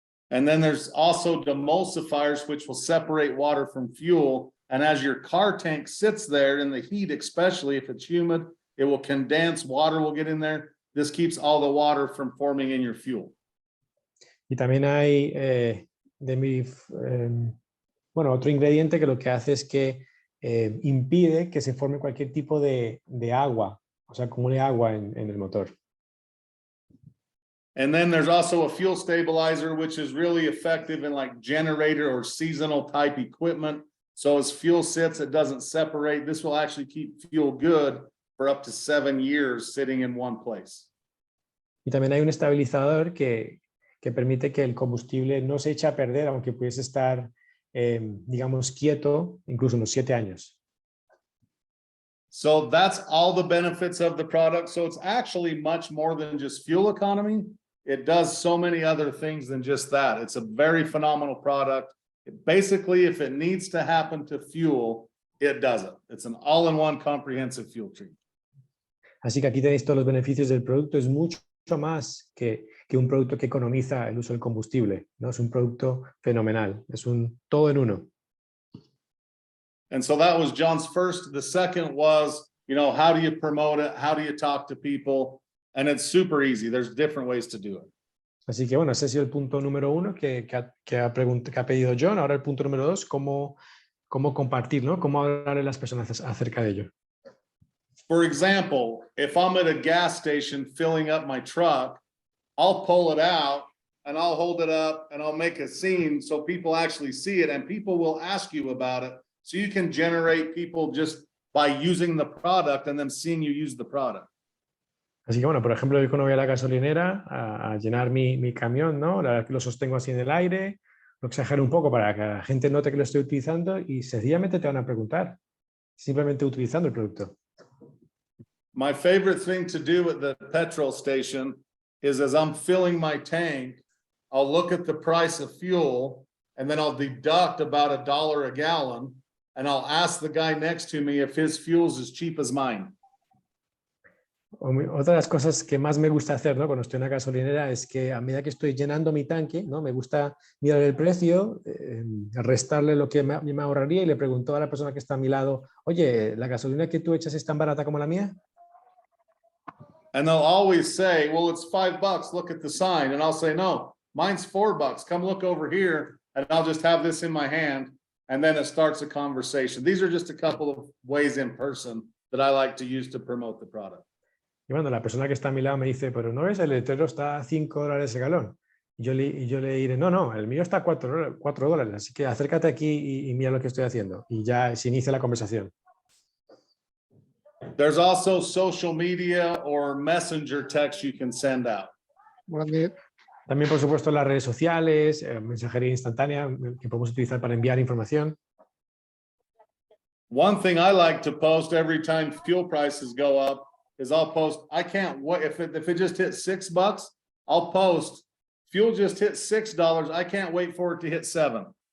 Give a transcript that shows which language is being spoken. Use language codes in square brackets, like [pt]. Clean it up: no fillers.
[en] And then there's also demulsifiers, which will separate water from fuel. And as your car tank sits there in the heat, especially if it's humid, it will condense, water will get in there. This keeps all the water from forming in your fuel. [es] Y también hay otro ingrediente que lo que hace es que impide que se forme cualquier tipo de agua, o sea, acumule agua en el motor. [en] And then there's also a fuel stabilizer, which is really effective in like generator or seasonal type equipment. So as fuel sits, it doesn't separate. This will actually keep fuel good for up to 7 years sitting in one place. [es] Y también hay un estabilizador que permite que el combustible no se eche a perder, aunque pudiese estar, digamos, quieto, incluso unos 7 años. [en] So that's all the benefits of the product. So it's actually much more than just fuel economy. It does so many other things than just that. It's a very phenomenal product. Basically, if it needs to happen to fuel, it does it. It's an all-in-one comprehensive fuel treatment. [es] Así que aquí tenéis todos los beneficios del producto. Es mucho más que un producto que economiza el uso del combustible, ¿no? Es un producto fenomenal, es un todo en uno. [en] And so that was John's first. The second was, how do you promote it? How do you talk to people? And it's super easy. There's different ways to do it. [es] Así que bueno, ese ha sido el punto número 1 que ha pedido John. Ahora el punto número 2, cómo compartir, ¿no? Cómo hablarle a las personas acerca de ello. [en] For example, if I'm at a gas station filling up my truck, I'll pull it out and I'll hold it up and I'll make a scene so people actually see it and people will ask you about it. So you can generate people just by using the product and them seeing you use the product. [es] Así que bueno, por ejemplo, yo cuando voy a la gasolinera a llenar mi camión, ¿no? La verdad que lo sostengo así en el aire, lo exagero un poco para que la gente note que lo estoy utilizando y sencillamente te van a preguntar, simplemente utilizando el producto. [en] My favorite thing to do at the petrol station is as I'm filling my tank, I'll look at the price of fuel and then I'll deduct about $1 a gallon and I'll ask the guy next to me if his fuel's as cheap as mine. [es] Otra de las cosas que más me gusta hacer, ¿no? Cuando estoy en la gasolinera es que a medida que estoy llenando mi tanque, ¿no? Me gusta mirar el precio, restarle lo que me ahorraría y le pregunto a la persona que está a mi lado, oye, ¿la gasolina que tú echas es tan barata como la mía? [en] And they'll always say, well, it's $5, look at the sign. And I'll say, no, mine's $4. Come look over here. And I'll just have this in my hand. And then it starts a conversation. These are just a couple of ways in person that I like to use to promote the product. [es] Y bueno, la persona que está a mi lado me dice, pero ¿no ves? El letrero está a $5 el galón. Y yo le diré, no, el mío está a $4, así que acércate aquí y mira lo que estoy haciendo. Y ya se inicia la conversación. [en] There's also social media or messenger text you can send out. [es] También, por supuesto, las redes sociales, mensajería instantánea que podemos utilizar para enviar información. [en] One thing I like to post every time fuel prices go up is I'll post, I can't wait, if it just hit $6, I'll post, fuel just hit $6, I can't wait for it to hit $7.